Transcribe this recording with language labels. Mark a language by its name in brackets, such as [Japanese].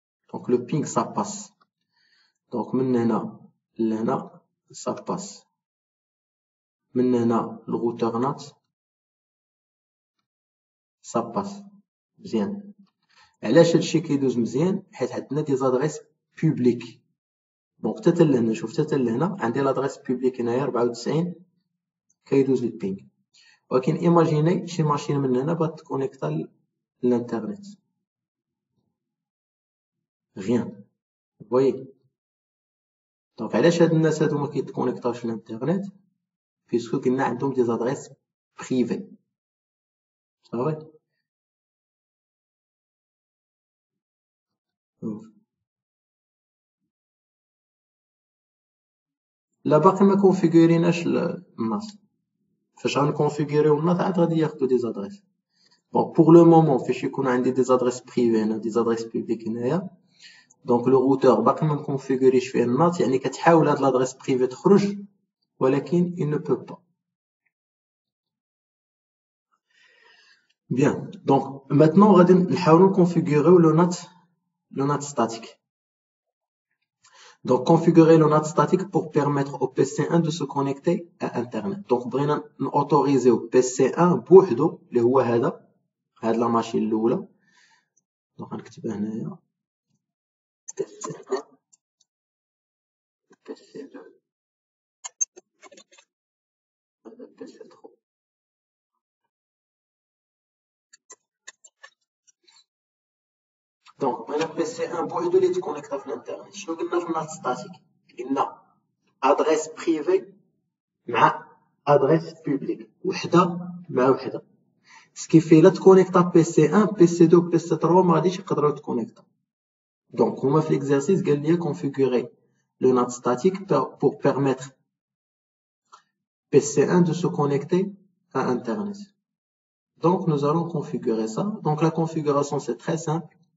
[French] Donc, le ping, ça passe. Donc, maintenant, ça passe. Maintenant, le routeur NAT, ça passe. Bien. [Arabic] علاش هادشي كيدوز مزيان؟ حيت عندنا دي زادريس بوبليك. دونك حتى لهنا شوف حتى لهنا عندي لادريس بوبليك هنايا 94 كيدوز البينغ. ولكن ايماجيني شي ماشين من هنا بغات تكونيكتا للانترنت. غيان. فوايي. دونك علاش هاد الناس هادو ما كيتكونيكطاوش للانترنت؟ بيسكو قلنا عندهم دي زادريس بريفي. صافي. لا باقي ما كونفيغوريناش الناس. فاش غنكونفيغوريو الناس عاد غادي ياخدو دي زادريس. بون بور لو مومون فاش يكون عندي دي زادريس بريفي هنا دي زادريس بوبليك هنايا، دونك لو روتور باقي ما مكونفيغوريش فيه النات، يعني كتحاول هاد لادريس بريفي تخرج ولكن [French] il ne peut pas. Bien, donc maintenant [Arabic] غادي نحاولوا نكونفيغوريو [French] le NAT statique. Donc configurer le NAT statique pour permettre au PC1 de se connecter à internet. [Arabic] Donc بغينا نautoriser PC1 بوحدو اللي هو هاد لا ماشين الاولى. دونك غنكتبها هنايا PC1 PC2 PC3. دونك انا PC1 بوحدو اللي تكونيكتا في الانترنت. شنو قلنا في النات ستاتيك؟ قلنا ادريس بريفي مع ادريس بوبليك، وحده مع وحده. سكيفي لا تكونيكتا PC1 PC2 PC3 ما غاديش يقدروا يتكونيكتا. دونك هما في ليكزارسيس قال لي [French] configurer le NAT statique pour permettre PC1 de se connecter à internet. Donc nous allons configurer ça. Donc la configuration c'est très simple.